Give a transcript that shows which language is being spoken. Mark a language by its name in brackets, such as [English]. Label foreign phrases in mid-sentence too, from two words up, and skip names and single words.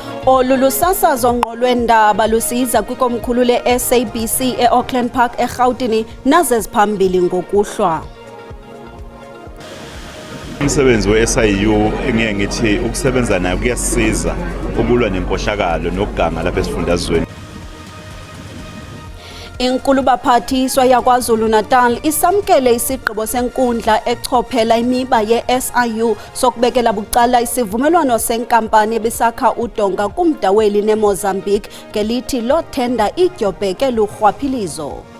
[Xhosa] Olu lusasazo ngqo lweendaba lusiza kwikomkhulu le-SABC e-Auckland Park eRhawutini naze ziphambili ngokuhlwa. [Zulu] Umsebenzi we-SIU engiye ngithi ukusebenza nayo kuyasiza ukulwa nenkohlakalo nokuganga lapha esifundazweni. [Xhosa] Inkulu baphathiswa yakwaZulu Natal isamkele isigqibo senkundla echophela imiba ye-SIU sokubekela bucala isivumelwano senkampani ebisakha udonga kumda weli neMozambique ngelithi lo tenda idyobheke lurhwaphilizo.